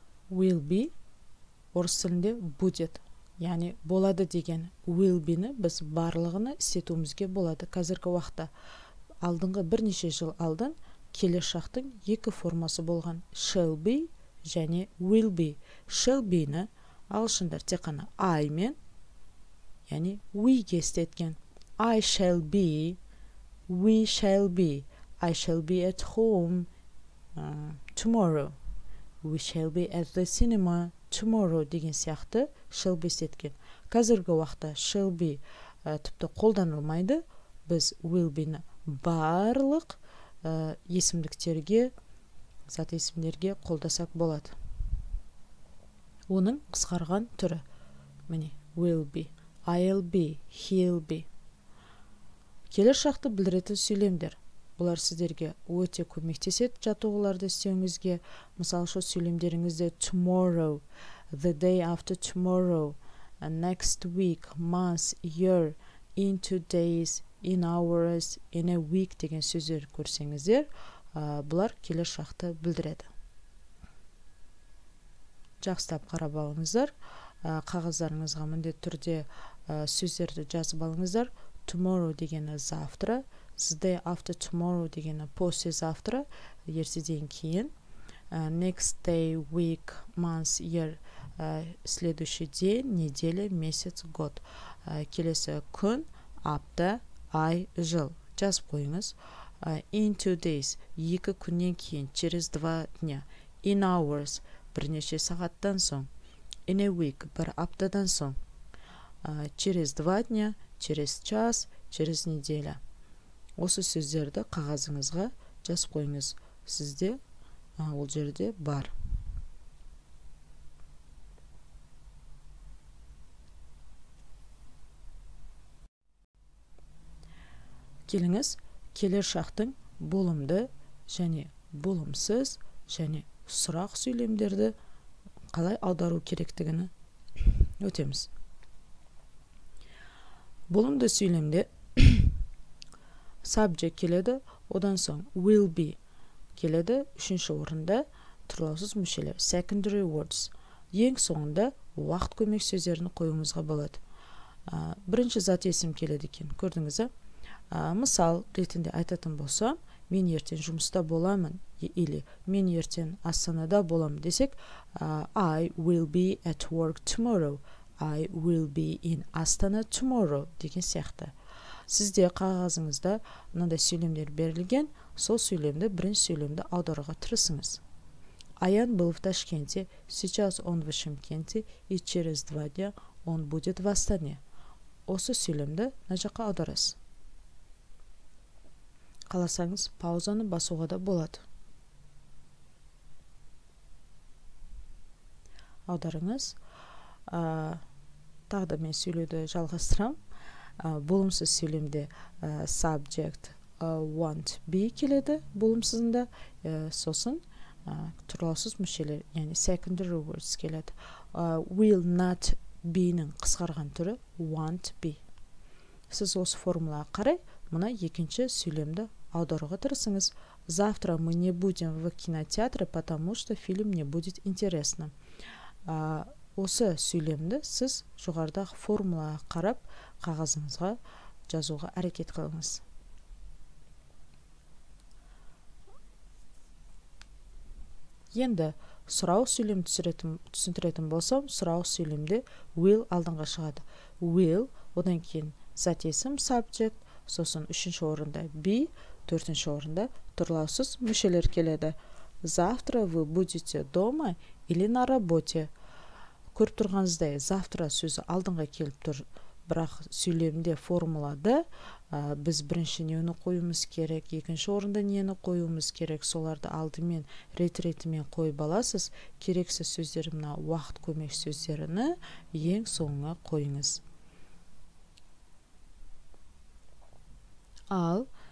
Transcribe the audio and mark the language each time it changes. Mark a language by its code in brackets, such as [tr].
[kk] Will be орыс тілінде будет. Яғни болады деген will be'ні біз барлығыны істетуімізге болады. Қазіргі уақытта алдыңғы бірнеше жыл алдын келер шақтың екі формасы болған. [en] Shall be және will be. [kk] Shall be'ні ағылшындар тек қана I мен яғни we-ге істеткен. [en] I shall be, we shall be, I shall be at home tomorrow, we shall be at the cinema tomorrow [kk] деген сияқты shall be істеткен. Қазіргі уақытта shall be тіпті қолданылмайды. Біз will be'ні барлық есімдіктерге, зат есімдерге қолдасақ болады. Оның қысқарған түрі. [en] Міне, will be, I'll be, he'll be. [kk] Келер шақты білдіретін сөйлемдер. Бұлар сіздерге өте көмектеседі жаттығуларды істеуіңізге. Мысалы, шу сөйлемдеріңізде [en] tomorrow, the day after tomorrow, next week, month, year, in 2 days, in hours, in a week [kk] деген сөздер көрсеңіздер, бұлар келер шақты білдіреді. Жақсылап қарап алыңыздар. Қағаздарыңызға міндетті түрде сөздерді жазып алыңыздар. [en] Tomorrow дегені [ru] завтра, [en] the day after tomorrow дегені [ru] послезавтра, [kk] ертеден кейін. [en] Next day, week, month, year, [ru] следующий день, неделя, месяц, год. [kk] Келесі күн, апта, ай, жыл. Жазып қойыңыз. [en] In 2 days, [kk] 2 күннен кейін, [ru] через 2 дня. [en] In hours, [kk] бірнеше сағаттан соң. [en] In a week, [kk] бір аптадан соң. [ru] Через 2 дня, через час, через неделя. [kk] Осы сөздерді қағазыңызға жазып қойыңыз. Сізде ол жерде бар. Келіңіз, келер шақтың болымды және болымсыз және сұрақ сөйлемдерді қалай аудару керектігіні өтеміз. Болымды сөйлемде subject келеді, одан соң will be келеді, үшінші орында тұрлаусыз мүшелер, secondary words. Ең соңында уақыт көмек сөздерін қоюыңызға болады. Бірінші зат есім келеді екен, көрдіңіз. Мысал ретінде айтатын болсам, мен ертең жұмыста боламын, или мен ертең Астанада боламын десек, [en] I will be at work tomorrow. I will be in Astana tomorrow [kk] деген сияқты. Сізде қағазыңызда мынандай сөйлемдер берілген, сол сөйлемді, бірінші сөйлемді аударуға тырысыңыз. [ru] Аян был в Ташкенте, сейчас он в Шымкенте, и через 2 дня он будет в Астане. [kk] Осы сөйлемді мына жаққа аударасыз. Қаласаңыз, паузаны басуға да болады. Аударыңыз. Тағы да мен сөйлеуді жалғастырам. Болымсыз сөйлемде subject want be келеді, болымсызында сосын тұрлаусыз мүшелер, яғни secondary words келеді. Will not be-нің қысқарған түрі want be. Сіз осы формулаға қарай, мұна екінші сөйлемді аударуға тырысыңыз. [ru] Завтра мы не будем в кинотеатре, потому что фильм не будет интересным. [kk] Осы сөйлемді сіз жоғарыдағы формулаға қарап қағазыңызға жазуға әрекет қылыңыз. Енді сұрау сөйлем түсіндіретін болсам, сұрау сөйлемде will алдыңға шығады. Will, одан кейін зат есім subject, сосын үшінші орында be, төртінші орында тұрлаусыз мүшелер келеді. [ru] Завтра вы будете дома или на работе. [kk] Көріп тұрғаныңыздай, завтра сөзі алдыңға келіп тұр, бірақ сөйлемде формулада біз бірінші нені қоюымыз керек, екінші орында нені қоюымыз керек, соларды алдымен рет-ретімен қойып аласыз. Керексіз сөздер, мына уақыт көмек сөздеріні ең соңына қойыңыз. Ал